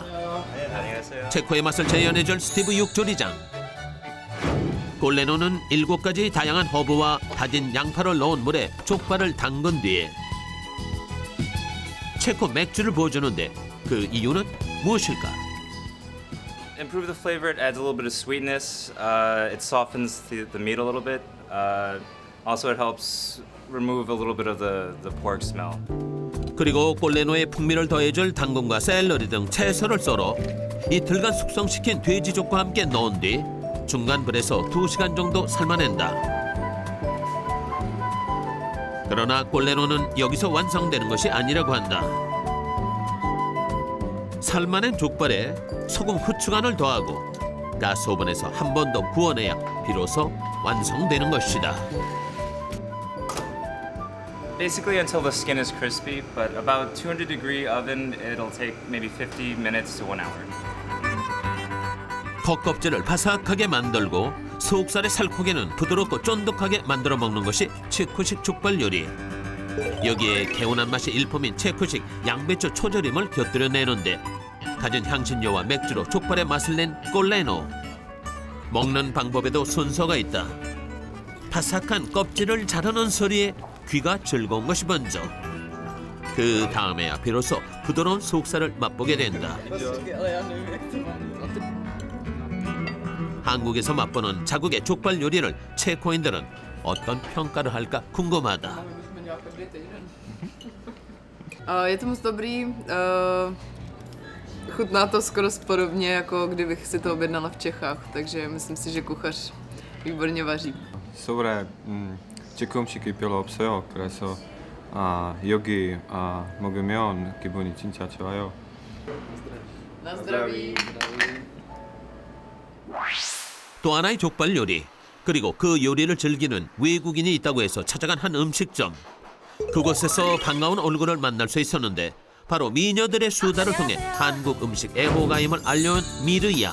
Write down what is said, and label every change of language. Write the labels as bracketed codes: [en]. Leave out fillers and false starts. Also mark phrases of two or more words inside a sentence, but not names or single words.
[ko] 체코의 맛을 재현해줄 스티브 육조리장. 꼴레노는 7가지 다양한 허브와 다진 양파를 넣은 물에 족발을 담근 뒤에 체코 맥주를 부어주는데 그 이유는 무엇일까? [en] Improve the flavor. It adds a little bit of sweetness. It softens the meat a little bit. Also, it helps remove a little bit of the pork smell. [ko] 그리고 꼴레노의 풍미를 더해줄 당근과 샐러리 등 채소를 썰어 이틀간 숙성시킨 돼지족과 함께 넣은 뒤 중간 불에서 2시간 정도 삶아낸다. 그러나 꼴레노는 여기서 완성되는 것이 아니라고 한다. 삶아낸 족발에 소금 후추간을 더하고 가스오븐에서 한 번 더 구워내야 비로소 완성되는 것이다. [en] Basically until the skin is crispy, but about 200-degree oven, it'll take maybe 50 minutes to 1 hour. [ko] 겉껍질을 바삭하게 만들고 속살의 살코기는 부드럽고 쫀득하게 만들어 먹는 것이 체코식 족발 요리. 여기에 개운한 맛이 일품인 체코식 양배추 초절임을 곁들여 내는데 다진 향신료와 맥주로 족발의 맛을 낸 꼴레노. 먹는 방법에도 순서가 있다. 바삭한 껍질을 자르는 소리에 귀가 즐거운 것이 먼저. 그 다음에야 비로소 부드러운 속살을 맛보게 된다. 한국에서 맛보는 자국의 족발 요리를 체코인들은 어떤 평가를 할까 궁금하다. [cs] Je to moc dobrý, chutná to skoro podobně, jako kdybych si to objednala v Čechách, takže myslím si, že kuchař výborně vaří. [ko] 서울에 체코 음식이 별로 없어요. 그래서 여기 먹으면 기분이 진짜 좋아요. [cs] Na zdraví. [ko] 또 하나의 족발 요리, 그리고 그 요리를 즐기는 외국인이 있다고 해서 찾아간 한 음식점. 그곳에서 반가운 얼굴을 만날 수 있었는데 바로 미녀들의 수다를 통해 한국 음식 애호가임을 알려온 미르야.